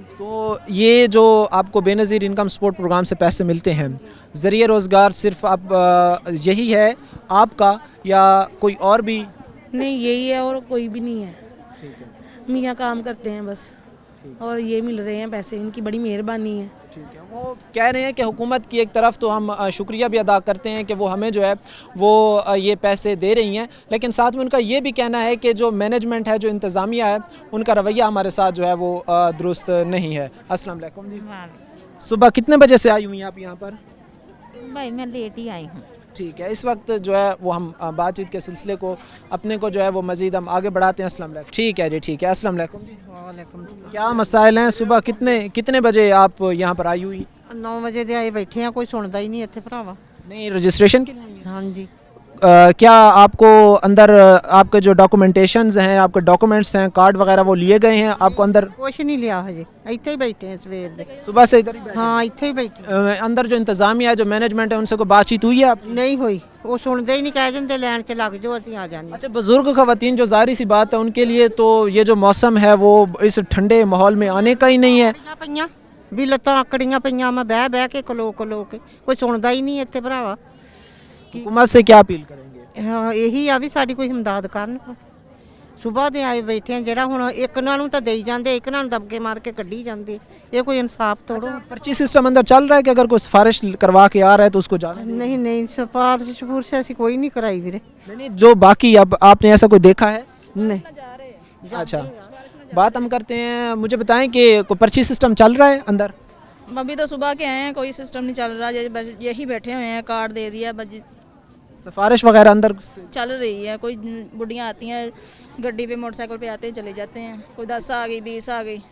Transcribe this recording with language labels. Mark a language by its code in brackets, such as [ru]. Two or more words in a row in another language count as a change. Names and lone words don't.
[ur] تو یہ جو آپ کو بے نظیر انکم سپورٹ پروگرام سے پیسے ملتے ہیں، ذریعے روزگار صرف آپ یہی ہے آپ کا یا کوئی اور بھی? نہیں، یہی ہے اور کوئی بھی نہیں ہے۔ میاں کام کرتے ہیں بس، اور یہ مل رہے ہیں پیسے، ان کی بڑی مہربانی ہے. ٹھیک ہے. وہ کہہ رہے ہیں کہ حکومت کی ایک طرف تو ہم شکریہ بھی ادا کرتے ہیں کہ وہ ہمیں جو ہے وہ یہ پیسے دے رہی ہیں, لیکن ساتھ میں ان کا یہ بھی کہنا ہے کہ جو مینجمنٹ ہے, جو انتظامیہ ہے, ان کا رویہ ہمارے ساتھ جو ہے وہ درست نہیں ہے. السلام علیکم جی. صبح کتنے بجے سے آئی ہوئی ہیں آپ یہاں پر؟ بھائی میں لیٹ ہی آئی ہوں. ٹھیک ہے, اس وقت جو ہے وہ ہم بات چیت کے سلسلے کو اپنے کو جو ہے وہ مزید ہم آگے بڑھاتے ہیں. السلام علیکم. ٹھیک ہے جی, ٹھیک ہے. السلام علیکم جی. وعلیکم کیا مسائل ہیں؟ صبح کتنے بجے آپ یہاں پر آئی ہوئی؟ [pa] 9 ਵਜੇ ਦੇ ਆਏ ਬੈਠੇ ਆ, ਕੋਈ ਸੁਣਦਾ ਹੀ ਨਹੀਂ ਇੱਥੇ ਭਰਾਵਾ. [ur] نہیں رجسٹریشن کے لیے؟ ہاں جی. کیا آپ کو اندر آپ کے جو ڈاکومنٹیشنز ہیں, آپ کے ڈاکومنٹس ہیں, کارڈ وغیرہ وہ لیے گئے ہیں آپ کو اندر؟ [pa] ਕੁਛ ਨਹੀਂ ਲਿਆ ਹਜੇ, ਇੱਥੇ ਹੀ ਬੈਠੇ ਆ ਸਵੇਰ ਦੇ. [ur] صبح سے ادھر ہی بیٹھے [pa] ਹਾਂ ਇੱਥੇ ਹੀ ਬੈਠੇ. [ur] ہیں؟ اندر جو انتظامیہ ہے, جو مینجمنٹ ہے, ان سے کوئی بات چیت ہوئی ہے آپ کی؟ [pa] ਨਹੀਂ ਹੋਈ, ਉਹ ਸੁਣਦੇ ਹੀ ਨਹੀਂ, ਕਹਿ ਦਿੰਦੇ ਲੈਣ 'ਚ ਲੱਗ ਜਾਓ ਅਸੀਂ ਆ ਜਾਂਦੇ. [ur] اچھا, بزرگ خواتین جو ظاہری سی بات ہے ان کے لیے تو یہ جو موسم ہے وہ اس ٹھنڈے ماحول میں آنے کا ہی نہیں ہے. [pa] ਪਈਆਂ ਵੀ ਲੱਤਾਂ ਆਕੜੀਆਂ ਪਈਆਂ, ਮੈਂ ਬਹਿ ਕੇ ਖਲੋ ਕੇ, ਕੋਈ ਸੁਣਦਾ ਹੀ ਨਹੀਂ ਇੱਥੇ ਭਰਾਵਾ. [ur] حکومت سے کیا اپیل کریں گے؟ [pa] ਹਾਂ ਇਹੀ ਆ ਵੀ ਸਾਡੀ ਕੋਈ ਹਮਦਰਦ ਕਰਨ. ਸਵੇਰ ਦੇ ਆਏ ਬੈਠੇ ਆ, ਜਿਹੜਾ ਹੁਣ ਇੱਕ ਨਾਲ ਨੂੰ ਤਾਂ ਦੇਈ ਜਾਂਦੇ, ਇੱਕ ਨਾਲ ਨੂੰ ਦਬਕੇ ਮਾਰ ਕੇ ਕੱਢੀ ਜਾਂਦੇ. ਇਹ ਕੋਈ ਇਨਸਾਫ ਤੋੜੋ. [ur] پرچی سسٹم اندر چل رہا ہے کہ اگر کوئی سفارش کروا کے آ رہا ہے تو اس کو جانا ہے؟ [pa] ਨਹੀਂ سفارش ਅਸੀਂ ਕੋਈ نہیں کرائی ਵੀਰੇ. [ur] نہیں, جو باقی اب آپ نے ایسا کوئی دیکھا ہے؟ نہیں. اچھا, بات ہم کرتے ہیں. مجھے بتائیں کہ کوئی پرچی سسٹم چل رہا ہے اندر؟ ابھی تو صبح کے آئے ہیں, کوئی سسٹم نہیں چل رہا, بس یہی بیٹھے ہوئے ہیں, کارڈ دے دیا بس. سفارش وغیرہ اندر چل رہی ہے, کوئی بڑھیاں آتی ہیں گڈی پہ, موٹر سائیکل پہ آتے ہیں, چلے جاتے ہیں, کوئی 10 آ گئی, 20 آ گئی.